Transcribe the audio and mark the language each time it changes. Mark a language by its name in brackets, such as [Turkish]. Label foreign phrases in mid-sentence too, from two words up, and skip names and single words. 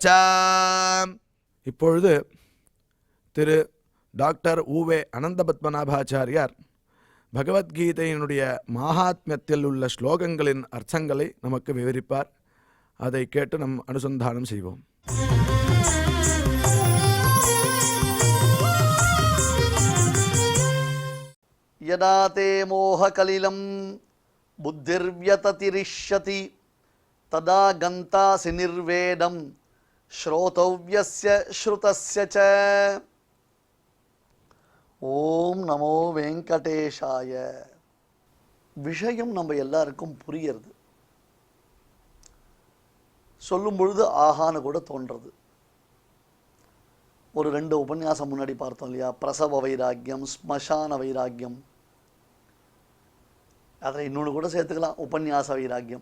[Tamil] இப்பொழுது திரு டாக்டர் உவே அனந்தபத்மநாபாச்சாரியார் பகவத்கீதையினுடைய மகாத்மியத்தில் உள்ள ஸ்லோகங்களின் அர்த்தங்களை நமக்கு விவரிப்பார். அதை கேட்டு நம் அனுசந்தானம் செய்வோம். [Sanskrit] यदा ते मोहकलिलं बुद्धिर्व्यतिरिष्यति तदा गन्तासि निर्वेदं श्रोतव्यस्य श्रुतस्य च. ॐ नमो वेङ्कटेशाय. [Tamil] விஷயம் நம்ம எல்லாருக்கும் புரியுறது, சொல்லும் பொழுது ஆகான்னு கூட தோன்றது. ஒரு 2 உபன்யாசம் முன்னாடி பார்த்தோம் இல்லையா, பிரசவ வைராக்கியம், ஸ்மசான வைராக்கியம். அதில் இன்னொன்று கூட சேர்த்துக்கலாம், உபன்யாச வைராக்கியம்.